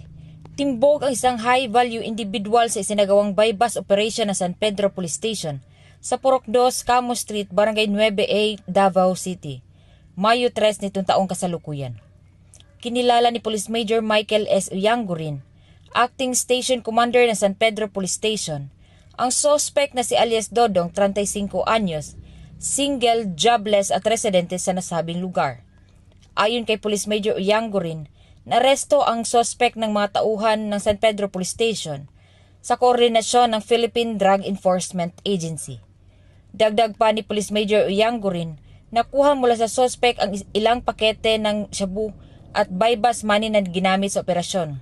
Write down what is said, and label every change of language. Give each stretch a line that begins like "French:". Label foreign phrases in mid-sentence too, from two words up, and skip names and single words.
Filipino: Timbog ang isang
English: high-value individual
Filipino: sa isinagawang
English: bypass operation
Filipino: ng San Pedro Police Station sa Purok 2, Camo Street, Barangay 9A, Davao City. Mayo 3 nitong taong kasalukuyan. Kinilala ni Police Major Michael S. Uyangurin, Acting Station Commander ng San Pedro Police Station, ang suspect na si alias Dodong, 35 anyos,
English: single, jobless
Filipino: at residente sa nasabing lugar. Ayon kay Police Major Uyangurin, naresto ang suspect ng mga tauhan ng San Pedro Police Station sa koordinasyon ng Philippine Drug Enforcement Agency. Dagdag pa ni Police Major Uyangurin, nakuha mula sa suspect ang ilang pakete ng shabu at
English: bypass money
Filipino: na ginamit sa operasyon.